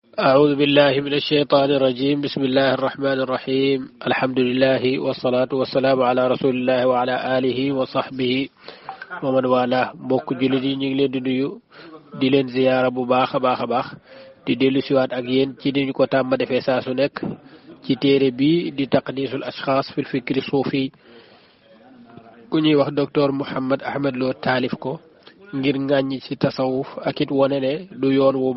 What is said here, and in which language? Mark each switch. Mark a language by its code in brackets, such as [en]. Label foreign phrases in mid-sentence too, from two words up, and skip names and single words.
[ar] أعوذ بالله من الشيطان الرجيم بسم الله الرحمن الرحيم الحمد لله والصلاة والسلام على رسول الله وعلى آله وصحبه ومن والاه [wo] mbokk jullit yi ñu ngi leen di nuyu di leen ziyaara bu baax a baax di dellu siwaat ak yéen ci ni ñu ko tàmm defee saa su nekk ci téere bi di taqdisul ashxaas fil fikri suufi ku ñuy wax docteur Mouhammad Ahmad Lo taalif ko ngir ŋàññi ci tasawuf ak it wone ne du yoon bu